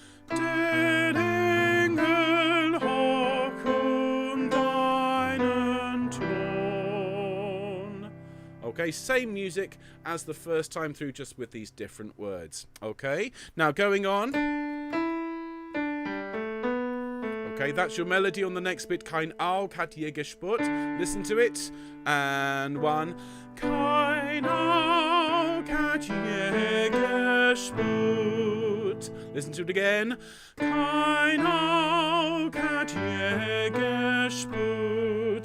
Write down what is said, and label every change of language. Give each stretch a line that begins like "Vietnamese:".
German: Den Engel hoch um deinen Thron.
English: okay, same music as the first time through, just with these different words. Okay, now going on. Okay, that's your melody on the next bit.
German: Kein Auge hat je gespürt.
English: Listen to it. And one.
German: Kein Auge hat je gespürt.
English: Listen to it again.
German: Kein Auge hat je gespürt.